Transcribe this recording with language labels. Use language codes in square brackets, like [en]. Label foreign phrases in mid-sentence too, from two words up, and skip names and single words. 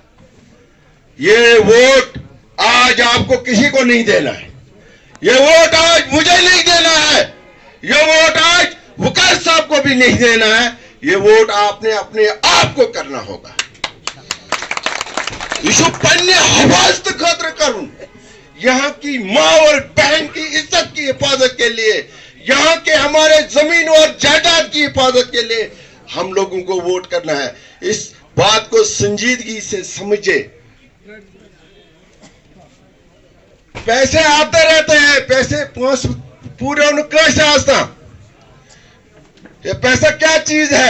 [ur] یہ ووٹ آج آپ کو کسی کو نہیں دینا ہے، یہ ووٹ آج مجھے نہیں دینا ہے، یہ ووٹ آج وقار صاحب کو بھی نہیں دینا ہے، یہ ووٹ آپ نے اپنے آپ کو کرنا ہوگا. اس کو [ks] पन्ने हवास्त खतर [ur] کروں، یہاں کی ماں اور بہن کی عزت کی حفاظت کے لیے، یہاں کے ہمارے زمین اور جائیداد کی حفاظت کے لیے ہم لوگوں کو ووٹ کرنا ہے. اس بات کو سنجیدگی سے سمجھے۔ پیسے آتے رہتے ہیں، پیسے پورے کیسے آستا، یہ پیسہ کیا چیز ہے?